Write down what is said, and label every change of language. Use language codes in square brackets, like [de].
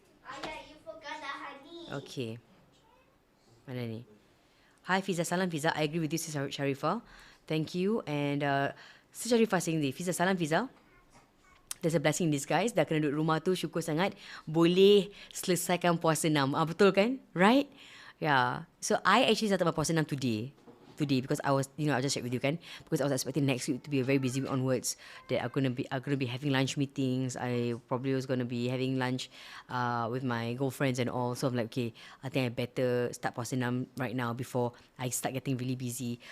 [en] Ayah, you forgot the honey. [ms] Okay. Mana ni? Hi Fiza, salam Fiza. [en] I agree with you, Sis Sharifah. Thank you. And Sis Sharifah saying this. Fiza, salam Fiza. There's a blessing in disguise. [ms] Dah kena duduk rumah tu, syukur sangat. Boleh selesaikan puasa 6. Betul kan? [en] Right? Yeah. So I actually started my puasa 6 today because I was, I just shared with you, kan, because I was expecting next week to be a very busy week onwards, that I'm gonna be having lunch meetings. I probably was gonna be having lunch with my girlfriends and all. So I'm like, okay, I think I better start puasa 6 right now before I start getting really busy.